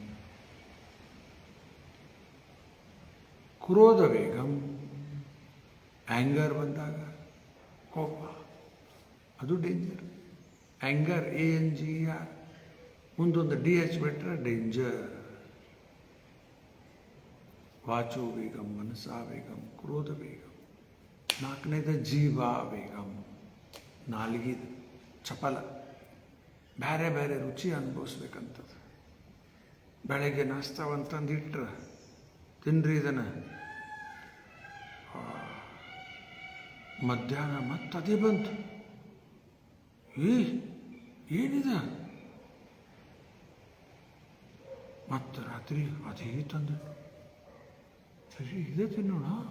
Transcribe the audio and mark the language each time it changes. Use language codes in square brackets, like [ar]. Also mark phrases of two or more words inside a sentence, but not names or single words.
[sa] ಕ್ರೋಧ ವೇಗಂ. [kn] ಆ್ಯಂಗರ್ ಬಂದಾಗ, ಕೋಪ, ಅದು ಡೇಂಜರ್. [en] anger ANGER, [kn] ಮುಂದೊಂದು DH ಬಿಟ್ಟರೆ ಡೇಂಜರ್. [sa] ವಾಚೋ ವೇಗಂ, ಮನಸಾ ವೇಗಂ, ಕ್ರೋಧ ವೇಗಂ. [kn] 4ನೇದು [sa] ಜೀವ ವೇಗಂ. [kn] ನಾಲ್ಗಿದು ಚಪಲ, ಬೇರೆ ಬೇರೆ ರುಚಿ ಅನುಭವಿಸ್ಬೇಕಂತದ್ದು. ಬೆಳಗ್ಗೆ ನಾಷ್ಟವಂತಂದು ಇಟ್ರೆ ತಿನ್ರಿ ಇದನ್ನು, ಮಧ್ಯಾಹ್ನ ಮತ್ತದೇ ಬಂತು, ಏನಿದೆ, ಮತ್ತು ರಾತ್ರಿ ಅದೇ ತಂದು ಸರಿ ಇದೇ ತಿನ್ನೋಣ.